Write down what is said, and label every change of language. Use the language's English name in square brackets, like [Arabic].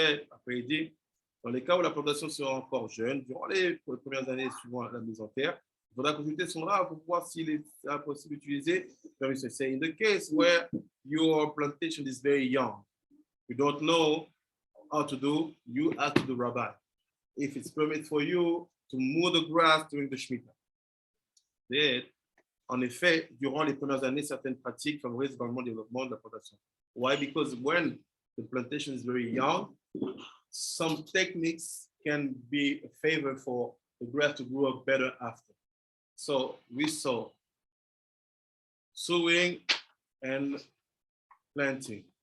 [French] Après il dit, dans les cas où la plantation sera encore jeune, durant les premières années suivant la mise en terre, il faudra consulter son art pour voir s'il est possible d'utiliser. [English] Say, in the case where your plantation is very young, you don't know how to do, you ask the rabbi if it's permitted for you to mow the grass during the Shemitah. [French] En effet, durant les premières années, certaines pratiques favorisent vraiment le développement de la plantation. [English] Why? Because when the plantation is very young, some techniques can be a favor for the grass to grow up better after. So we saw sowing and planting.